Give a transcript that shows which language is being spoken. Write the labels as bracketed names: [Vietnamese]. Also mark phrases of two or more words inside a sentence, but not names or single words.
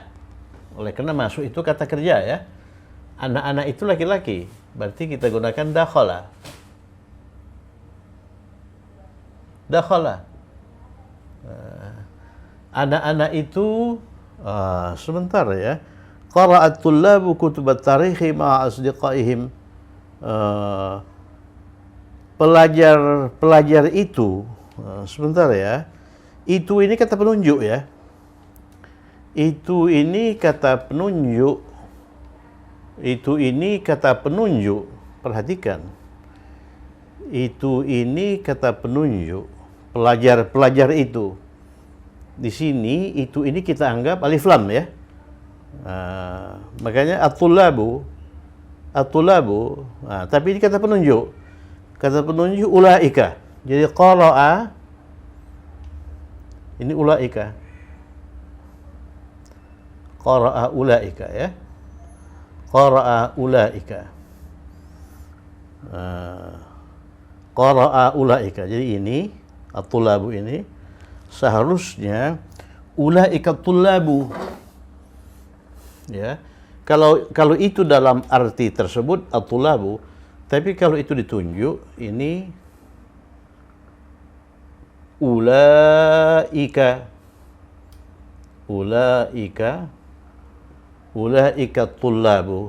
[Indonesian] Oleh karena masuk itu kata kerja, ya. Anak-anak itu laki-laki, berarti kita gunakan dakhala. Anak-anak itu sebentar, ya. [Arabic] قرأت الطلاب كتب التاريخ مع أصدقائهم. [Indonesian] Pelajar itu sebentar, ya. Itu ini kata penunjuk, ya. Itu ini kata penunjuk. Perhatikan. Itu ini kata penunjuk. Pelajar itu. Di sini itu ini kita anggap alif lam, ya. Makanya at-tullabu. Tapi ini kata penunjuk. Kata penunjuk ulaika. Jadi qara'a ini ulaika. [Arabic] قرأ أولئك, ya. قرأ أولئك. قرأ أولئك. [Indonesian] Jadi ini at-tullabu ini seharusnya [Arabic] أولئك الطلاب. [Indonesian] Ya. Kalau itu dalam arti tersebut at-tullabu, tapi kalau itu ditunjuk ini [Arabic] أولئك الطلاب.